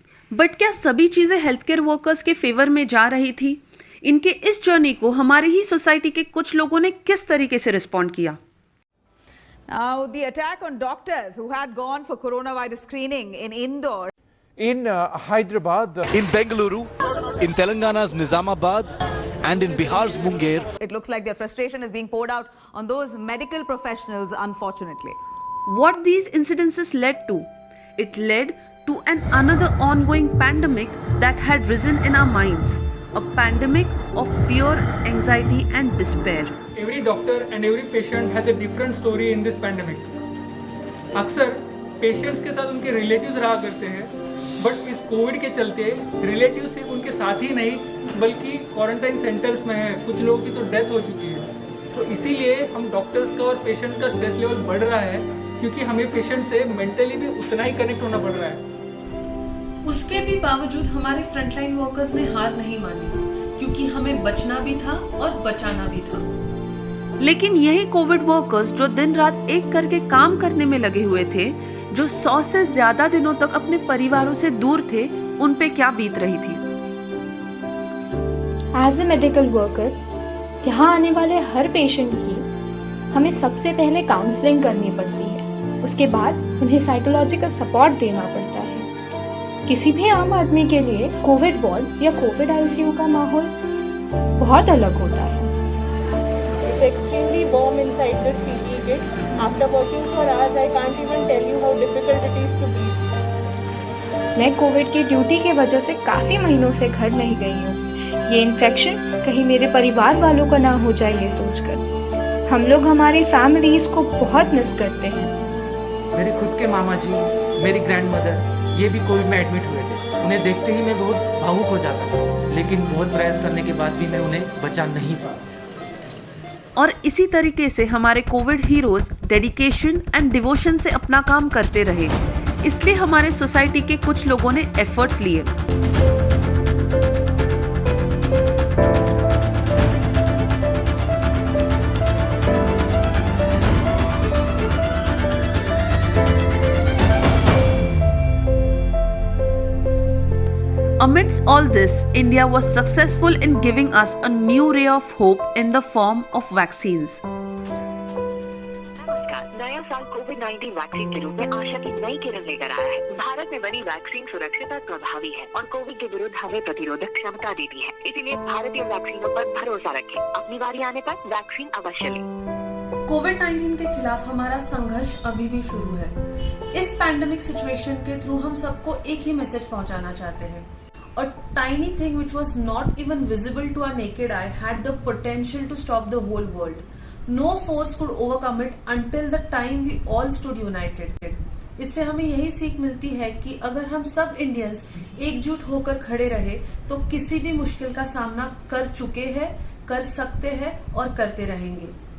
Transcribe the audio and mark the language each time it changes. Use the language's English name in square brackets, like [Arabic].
[English] but [Hindi] क्या सभी चीजें हेल्थ केयर वर्कर्स के फेवर में जा रही थी? इनके इस जर्नी को हमारी ही सोसाइटी के कुछ लोगों ने किस तरीके से रिस्पॉन्ड किया? [English] Now, the attack on doctors who had gone for coronavirus screening in Indore. In Hyderabad, in Bengaluru, in Telangana's Nizamabad, and in Bihar's Munger. It looks like their frustration is being poured out on those medical professionals, unfortunately. What these incidences led to? It led to another ongoing pandemic that had risen in our minds. A pandemic of fear, anxiety and despair. Every doctor and every patient has a different story in this pandemic. [Hindi] अक्सर patients के साथ उनके relatives रहा करते हैं, [English] but [Hindi] इस Covid के चलते रिलेटिव्स सिर्फ उनके साथ ही नहीं बल्कि क्वारंटाइन सेंटर्स में हैं. कुछ लोगों की तो डेथ हो चुकी है. तो इसीलिए हम डॉक्टर्स का और पेशेंट्स का स्ट्रेस लेवल बढ़ रहा है क्योंकि हमें पेशेंट से मेंटली भी उतना ही कनेक्ट होना पड़ रहा है. उसके भी बावजूद हमारे फ्रंटलाइन वर्कर्स ने हार नहीं मानी क्योंकि हमें बचना भी था और बचाना भी था. लेकिन यही कोविड वर्कर्स जो दिन रात एक करके काम करने में लगे हुए थे, जो 100 से ज्यादा दिनों तक अपने परिवारों से दूर थे, उन पे क्या बीत रही थी? [English] as a medical worker [Hindi] यहाँ आने वाले हर पेशेंट की हमें सबसे पहले काउंसलिंग करनी पड़ती है. उसके बाद उन्हें साइकोलॉजिकल सपोर्ट देना पड़ता है. किसी भी आम आदमी के लिए कोविड वार्ड या कोविड आईसीयू का माहौल बहुत अलग होता है. [English] It's extremely warm inside this PPE kit. After working for hours, I can't even tell you how difficult it is to breathe. [Hindi] मैं कोविड की ड्यूटी की वजह से काफ़ी महीनों से घर नहीं गई हूँ. ये इन्फेक्शन कहीं मेरे परिवार वालों का ना हो जाए ये सोचकर. हम लोग हमारी फैमिलीज को बहुत मिस करते हैं. मेरे खुद के मामा जी, मेरी ग्रैंड मदर, ये भी कोविड में एडमिट हुए थे. उन्हें देखते ही मैं बहुत भावुक हो जाता, लेकिन बहुत प्रयास करने के बाद भी मैं उन्हें बचा नहीं सका. और इसी तरीके से हमारे Covid heroes [English] dedication and devotion [Hindi] से अपना काम करते रहे. इसलिए हमारे सोसाइटी के कुछ लोगों ने एफर्ट्स लिए. [English] Amidst all this, India was successful in giving us a new ray of hope in the form of vaccines. [Hindi] नया साल कोविड-19 वैक्सीन के रूप में आशा की नई किरण लेकर आया है. भारत में बनी वैक्सीन सुरक्षित और प्रभावी है और कोविड के विरुद्ध हमें प्रतिरोधक क्षमता देती है. इसीलिए भारतीय वैक्सीनों पर भरोसा रखें. अपनी बारी आने पर वैक्सीन अवश्य लें. कोविड-19 के खिलाफ हमारा संघर्ष अभी भी शुरू है. इस पैंडेमिक सिचुएशन के थ्रू हम सबको एक ही मैसेज पहुंचाना चाहते हैं. [English] A tiny thing which was not even visible to our naked eye had the potential to stop the whole world. No force could overcome it until the time we all stood united. [Hindi] इससे हमें यही सीख मिलती है कि अगर हम सब इंडियंस एकजुट होकर खड़े रहे तो किसी भी मुश्किल का सामना कर चुके हैं, कर सकते हैं और करते रहेंगे.